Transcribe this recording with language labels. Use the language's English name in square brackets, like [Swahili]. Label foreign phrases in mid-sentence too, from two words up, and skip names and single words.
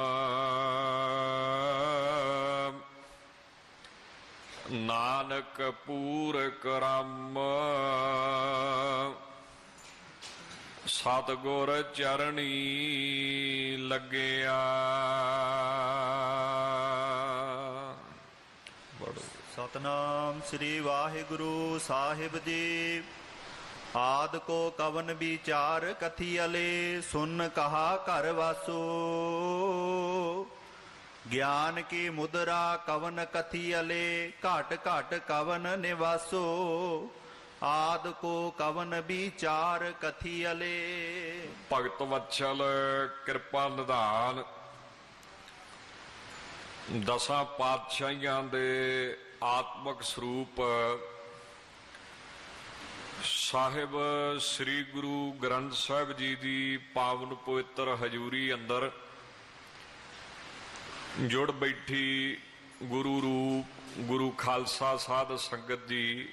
[Punjabi] ਨਾਨਕ ਪੂਰ ਕਰਮ ਸਤਗੁਰ ਚਰਣੀ ਲੱਗਿਆ। ਸਤਨਾਮ ਸ੍ਰੀ ਵਾਹਿਗੁਰੂ ਸਾਹਿਬ ਜੀ। ਆਦ ਕੋ ਕਵਨ ਵਿਚਾਰ ਕਥੀ ਅਲੇ ਸੁਨ ਕਹਾ ਕਰ ਵਾਸੋ। ਗਿਆਨ ਕੀ ਮੁਦ੍ਰਾ ਕਵਨ ਕਥੀ ਅਲੇ ਘਟ ਘਟ ਕਵਨ ਨਿਵਾਸੋ। ਆਦ ਕੋ ਕਵਨ ਵਿਚਾਰ ਕਥੀ ਅਲੇ। ਭਗਤ ਵਤਸਲ ਕਿਰਪਾ ਨਿਧਾਨ ਦਸਾਂ ਪਾਤਸ਼ਾਹੀਆਂ ਦੇ ਆਤਮਕ ਸਰੂਪ ਸਾਹਿਬ ਸ੍ਰੀ ਗੁਰੂ ਗ੍ਰੰਥ ਸਾਹਿਬ ਜੀ ਕੀ ਪਾਵਨ ਪਵਿੱਤਰ ਹਜ਼ੂਰੀ ਅੰਦਰ ਜੁੜ ਬੈਠੀ ਗੁਰੂ ਰੂਪ ਗੁਰੂ ਖ਼ਾਲਸਾ ਸਾਧ ਸੰਗਤ ਜੀ।